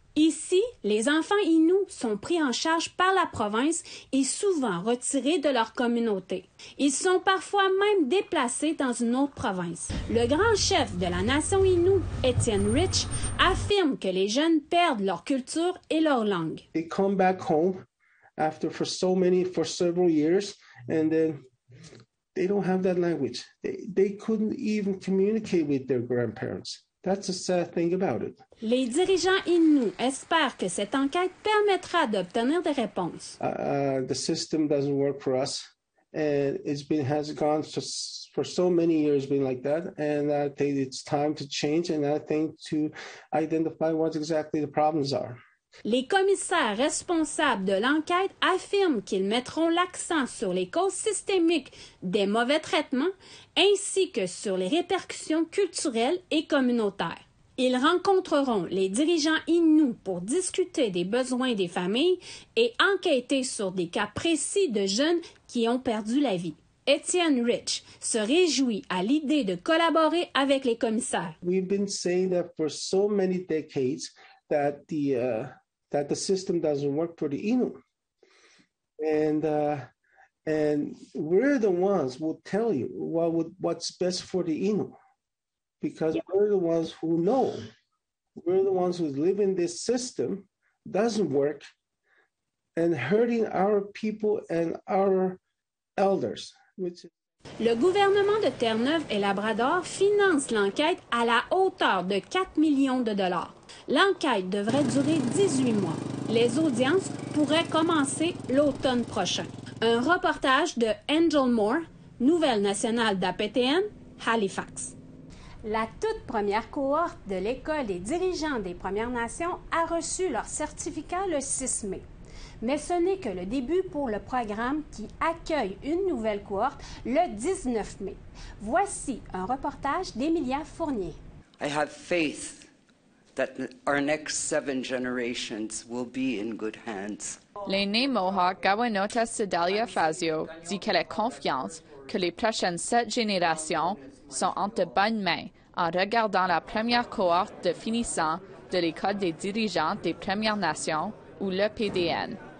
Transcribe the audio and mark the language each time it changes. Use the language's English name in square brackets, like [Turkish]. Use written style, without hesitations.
[French] Ici, les enfants Inuits sont pris en charge par la province et souvent retirés de leur communauté. Ils sont parfois même déplacés dans une autre province. Le grand chef de la nation Innu, Etienne Rich, affirme que les jeunes perdent leur culture et leur langue. [English] They come back home after for several years and then they don't have that language. They couldn't even communicate with their grandparents. That's a sad thing about it. [French] Les dirigeants Inuits espèrent que cette enquête permettra d'obtenir des réponses. [English] The system doesn't work for us, and has gone for so many years been like that. And I think it's time to change, and I think to identify what exactly the problems are. [French] Les commissaires responsables de l'enquête affirment qu'ils mettront l'accent sur les causes systémiques des mauvais traitements ainsi que sur les répercussions culturelles et communautaires. Ils rencontreront les dirigeants Inuits pour discuter des besoins des familles et enquêter sur des cas précis de jeunes qui ont perdu la vie. Etienne Rich se réjouit à l'idée de collaborer avec les commissaires. [English] We've been saying that for so many decades that the system doesn't work for the Inuit. And we're the ones who will tell you what's best for the Inuit, because we're the ones who know. We're the ones who live in this system, doesn't work, and hurting our people and our elders. [French] Le gouvernement de Terre-Neuve et Labrador finance l'enquête à la hauteur de 4 millions de dollars. L'enquête devrait durer 18 mois. Les audiences pourraient commencer l'automne prochain. Un reportage de Angel Moore, Nouvelle nationale d'APTN, Halifax. La toute première cohorte de l'École des dirigeants des Premières Nations a reçu leur certificat le 6 mai. Mais ce n'est que le début pour le programme qui accueille une nouvelle cohorte le 19 mai. Voici un reportage d'Emilia Fournier. [English] I have faith that our next 7 generations will be in good hands. [French] L'aînée Mohawk Gawanota Sedalia Fazio dit qu'elle a confiance que les prochaines 7 générations sont entre de bonnes mains en regardant la première cohorte de finissants de l'École des dirigeants des Premières Nations ou l'EPDN.